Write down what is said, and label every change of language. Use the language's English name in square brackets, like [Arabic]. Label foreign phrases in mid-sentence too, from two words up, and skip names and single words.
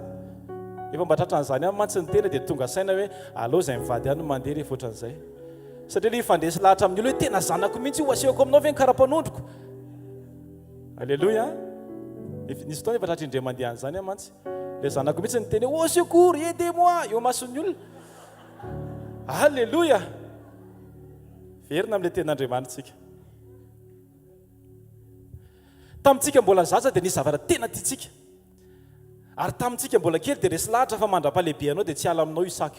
[Malagasy] Efa mba tratran'izany amin'ny mantsy ny tena dia tonga saina hoe aleo izay mivady any no mandeha rehefa ohatran'izay. Satria ilay ifandresy lahatra amin'ny olo hoe tena zanako mihitsy io asehoko aminao ve ny karapanondroko. Alleloia. Nisy fotoana efa tratra indray mandeha an'izany a mantsy. Ilay zanako mihitsy ny teny hoe oh [French] secours, aidez-moi [Malagasy] eo mason'ny olona. Alleluia. Verina amin'ilay tenin'Andriamanitra tsika. Tamintsika mbola zaza dia nisy zavatra tena tiantsika. Ary tamintsika mbola kely dia resy lahatra fa mandra-palehibe anao dia tsy ala aminao io saka io.